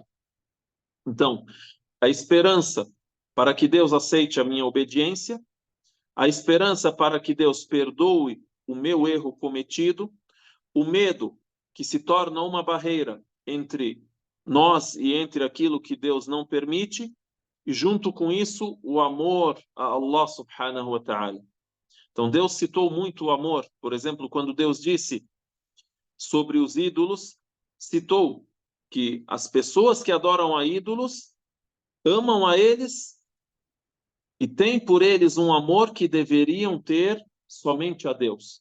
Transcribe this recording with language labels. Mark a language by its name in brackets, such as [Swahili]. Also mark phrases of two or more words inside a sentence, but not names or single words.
[Portuguese] Então, a esperança para que Deus aceite a minha obediência, a esperança para que Deus perdoe o meu erro cometido, o medo que se torna uma barreira entre nós e entre aquilo que Deus não permite, e junto com isso o amor a Allah [Arabic] سبحانه وتعالى. [Portuguese] Então Deus citou muito o amor. Por exemplo, quando Deus disse sobre os ídolos, citou que as pessoas que adoram a ídolos amam a eles e têm por eles um amor que deveriam ter somente a Deus.